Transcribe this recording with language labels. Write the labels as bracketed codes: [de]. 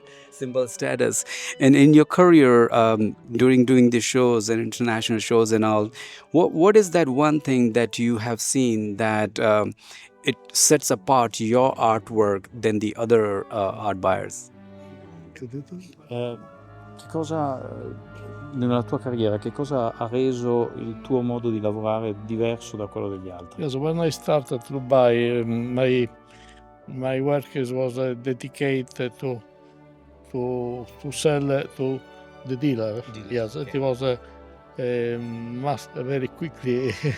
[en] Symbol status. And in your career, during doing the shows and international shows and all, what is that one thing that you have seen that it sets apart your artwork than the other art buyers? [it] Che cosa nella tua carriera, che cosa ha reso il tuo modo di lavorare diverso da quello degli altri? [en] Yes, when I started to buy, my work was dedicated to sell to the dealer. Yes, it was a very quickly